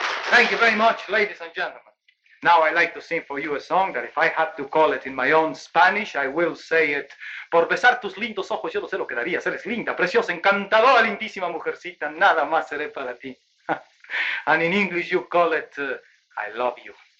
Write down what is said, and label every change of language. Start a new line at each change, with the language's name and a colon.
English: Thank you very much, ladies and gentlemen. Now I'd like to sing for you a song that if I had to call it in my own Spanish, I will say it.
Spanish: Por besar tus lindos ojos, yo no sé lo que daría. Eres linda, preciosa, encantadora, lindísima mujercita. Nada más seré para ti.
English: And in English you call it, I love you.